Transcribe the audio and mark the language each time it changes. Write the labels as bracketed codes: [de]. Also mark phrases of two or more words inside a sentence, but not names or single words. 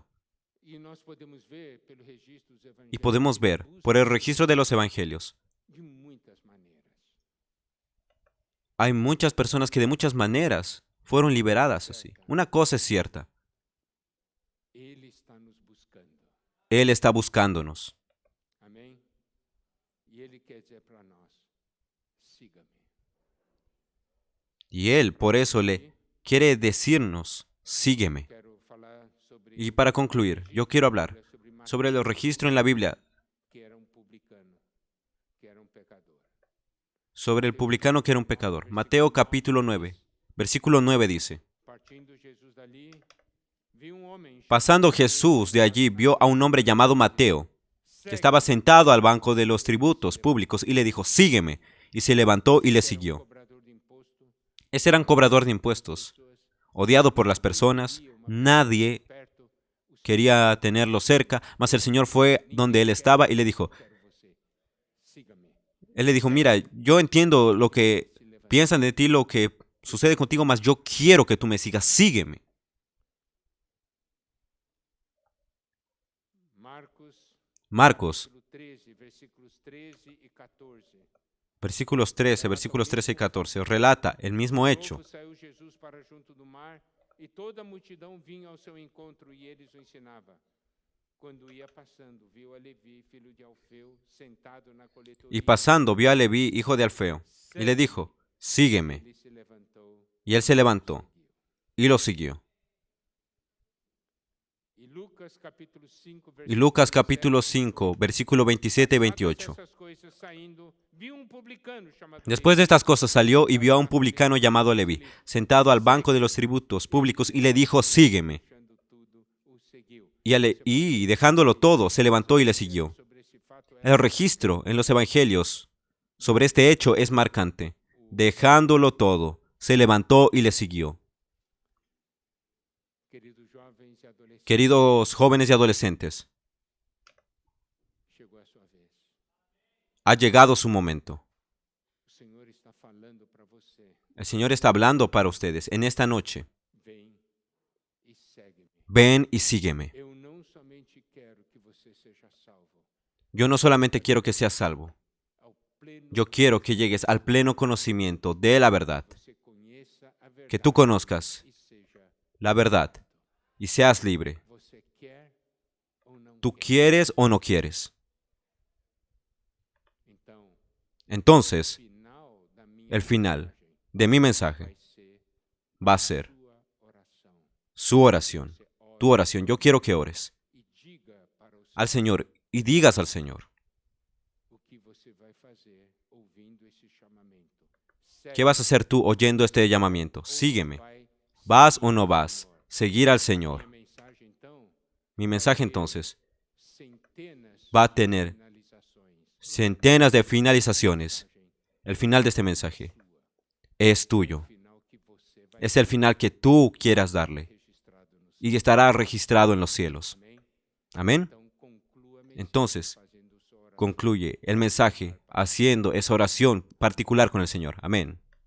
[pt] E nós podemos ver pelo registro dos evangelhos [es] Y podemos ver por el registro de los evangelios, [pt] de muitas maneiras. [es] hay muchas personas que de muchas maneras fueron liberadas así. Una cosa es cierta, [pt] Ele está nos buscando. [es] Él está buscándonos. [pt] Amém? E ele quer dizer para nós: siga-me. [es] Y Él por eso le quiere decirnos, sígueme. [pt] Quero falar sobre [es] Y para concluir, yo quiero hablar sobre el registro en la Biblia, [pt] que era publicano, que era pecador. [es] sobre el publicano que era un pecador. Mateo capítulo 9, versículo 9 dice, [pt] Partindo Jesus dali, viu homem [es] pasando Jesús de allí vio a un hombre llamado Mateo, que estaba sentado al banco de los tributos públicos y le dijo, sígueme. Y se levantó y le siguió. [pt] cobrador de imposto, [es] Ese era un cobrador de impuestos, odiado por las personas, nadie [pt] perto, o [es] quería tenerlo cerca, mas el Señor fue donde él estaba y le dijo, [pt] quero você. Siga-me. [es] él le dijo, mira, yo entiendo lo que piensan de ti, lo que sucede contigo, mas yo quiero que tú me sigas, sígueme. [pt] Marcos, Capítulo 13, versículos 13 e 14. [es] versículos 13 y 14, relata el mismo hecho. [pt] Novo saiu Jesus para junto do mar, e toda a multidão vinha ao seu encontro, e ele os ensinava. Quando ia passando, viu a Levi, filho de Alfeu, sentado na coletoria. [es] Y pasando vio a Leví, hijo de Alfeo, y le dijo, sígueme. [pt] Ele se levantou [es] Y él se levantó y lo siguió. [pt] e Lucas capítulo 5, [es] Y Lucas capítulo 5, versículo 27 y 28. [pt] essas coisas saindo, viu publicano chamado [es] Después de estas cosas salió y vio a un publicano llamado Leví, sentado al banco de los tributos públicos, y le dijo, sígueme. [pt] deixando tudo, o seguiu. [es] Y dejándolo todo, se levantó y le siguió. [pt] Sobre esse fato [es] El registro en los evangelios sobre este hecho es marcante. Dejándolo todo, se levantó y le siguió. [pt] queridos jovens e adolescentes, [es] Queridos jóvenes y adolescentes, [pt] chegou a sua vez. [es] ha llegado su momento. [pt] O Senhor está falando para você. [es] El Señor está hablando para ustedes en esta noche. [pt] Vem e segue-me. [es] Ven y sígueme. [pt] Eu não somente quero que você seja salvo, [es] Yo no solamente quiero que seas salvo, [pt] ao pleno [es] yo quiero que llegues al pleno conocimiento de la verdad, [pt] você conheça a verdade [es] que tú conozcas [pt] e seja. [es] la verdad y seas libre. [pt] Você quer ou não [es] ¿Tú [pt] quer? [es] quieres o no quieres? [pt] Então, [es] Entonces, [pt] final da minha [es] el final [pt] mensagem [es] de mi mensaje [pt] vai ser [es] va a ser [pt] sua oração. [es] su oración, [pt] Você ora [es] tu oración. Yo quiero que ores [pt] e diga para o [es] al Señor y digas al Señor, [pt] o que você vai fazer ouvindo esse chamamento. [es] ¿qué vas a hacer tú oyendo este llamamiento? [pt] Ou [es] Sígueme. [pt] vai [es] ¿Vas o no vas? Seguir al Señor. [pt] minha mensagem, então, [es] Mi mensaje entonces [pt] centenas [es] va a tener [pt] de finalizações. [es] centenas de finalizaciones. El final de este mensaje es tuyo. [pt] Final que você vai [es] Es el final que tú quieras darle [pt] registrado no céu. [es] y estará registrado en los cielos. [pt] Amém? [es] Amén. [pt] Então, conclua a mensagem [es] Entonces, [pt] fazendo sua oração. [es] concluye el mensaje haciendo esa oración particular con el Señor. Amén.